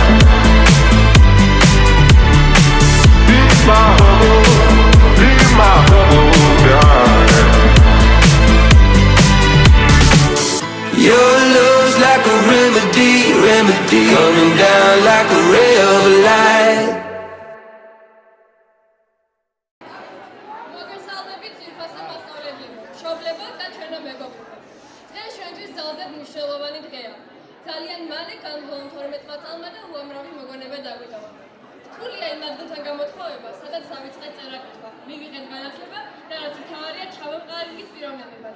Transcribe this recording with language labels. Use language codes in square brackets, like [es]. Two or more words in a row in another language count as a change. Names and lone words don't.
[en] Leave my troubles behind. Your love's like a remedy, remedy. Coming down like a ray of light. [ka] მოგესალმებით ძვირფასო მასწავლებლებო, მშობლებო და ჩვენო მეგობრებო. დღეს ჩვენთვის ძალზედ მნიშვნელოვანი დღეა. ძალიან მალე განვლო 12 წელმა და უამრავი მოგონება დაგვიტოვა. რთულია იმ ადგილთან გამოთხოვება, სადაც დავიწყეთ წერა-კითხვა, მივიღეთ განათლება და რაც მთავარია, ჩავემყარებით პიროვნებებად.